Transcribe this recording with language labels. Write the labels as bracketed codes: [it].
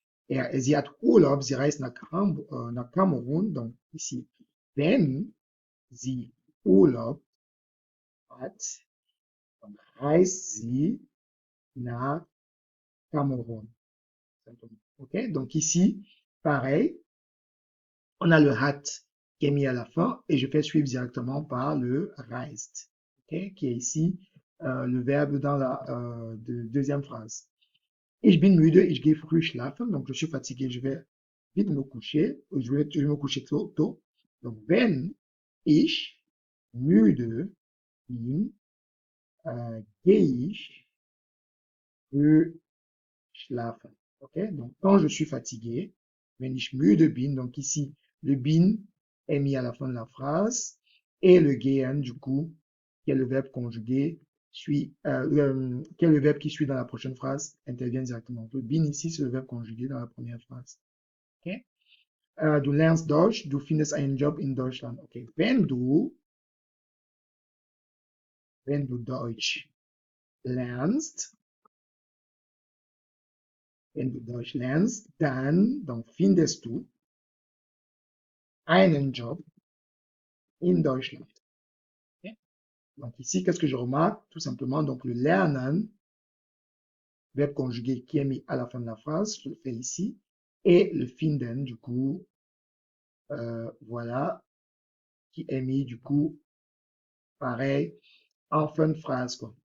[de] Sie hat Urlaub, sie reist nach Kamerun, [fr] donc ici, [de] wenn sie Urlaub hat, dann reist sie nach Kamerun. [fr] Ok, donc ici, pareil, on a le hat qui est mis à la fin et je fais suivre directement par le reist, okay, qui est ici le verbe dans la deuxième phrase. [de] Ich bin müde, ich gehe früh schlafen, [fr] donc je suis fatigué, je vais vite me coucher, je vais me coucher tôt. [de] Donc wenn ich müde bin, gehe ich früh schlafen. Okay? [fr] Donc quand je suis fatigué, [de] wenn ich müde bin, [fr] donc ici le bin est mis à la fin de la phrase et le gehen du coup, qui est le verbe conjugué, qui est le verbe qui suit dans la prochaine phrase, intervient directement. Le bin ici, c'est le verbe conjugué dans la première phrase. Okay? [de] Du lernst Deutsch, du findest einen Job in Deutschland. Okay. Wenn du Deutsch lernst, wenn du Deutsch lernst, dann findest du einen Job in Deutschland. Okay? [fr] Donc ici, qu'est-ce que je remarque? Tout simplement, donc le lernen, verbe conjugué qui est mis à la fin de la phrase, je le fais ici, et le finden, du coup, voilà, qui est mis, du coup, pareil, en fin de phrase, quoi.